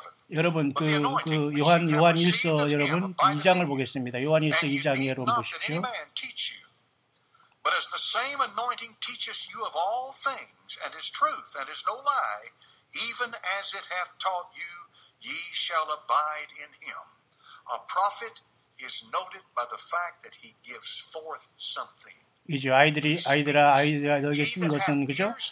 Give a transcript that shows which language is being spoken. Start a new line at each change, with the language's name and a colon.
Korean: 여러분 그 요한 1서 여러분 2장을 보겠습니다. 요한 1서 2장에 여러분 보십시오.
English: But as the same anointing teacheth you of all things, and is truth, and is no lie, even as it hath taught you, ye shall abide in him. A prophet is noted by the fact that he gives forth something.
Korean: 이제 아이들아 너에게 쓴 것은 그죠?